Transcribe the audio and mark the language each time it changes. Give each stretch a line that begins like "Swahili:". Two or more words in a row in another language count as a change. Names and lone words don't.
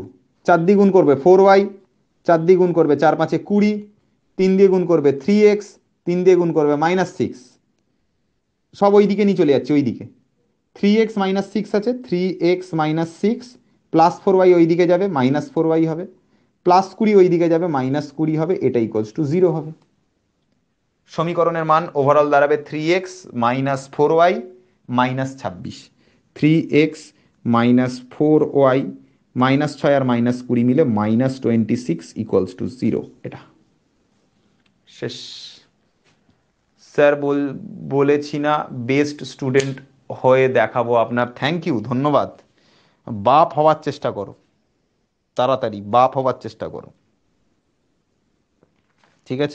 Bangla: 4 দিয়ে গুণ করবে 4y, 4 দিয়ে গুণ করবে 4 5 20, 3 দিয়ে গুণ করবে 3x, 3 দিয়ে গুণ করবে -6। সব ওই দিকে নিয়ে চলে যাচ্ছে, ওই দিকে 3x -6 আছে, 3x -6 প্লাস 4y ওই দিকে যাবে, -4y হবে, প্লাস 20 ওই দিকে যাবে, -20 হবে, এটা
English: equals to
Bangla: 0 হবে। সমীকরণের মান ওভারঅল দাঁড়াবে 3x -4y -26। 3x -4y -6 আর -20 মিলে -26
English: equals to
Bangla: 0। এটা শেষ। স্যার বলেছি না
English: best student
Bangla: হয়ে দেখাবো আপনার?
English: Thank you, ধন্যবাদ।
Bangla: বাপ হওয়ার চেষ্টা করো, তাড়াতাড়ি বাপ হওয়ার চেষ্টা করো, ঠিক আছে?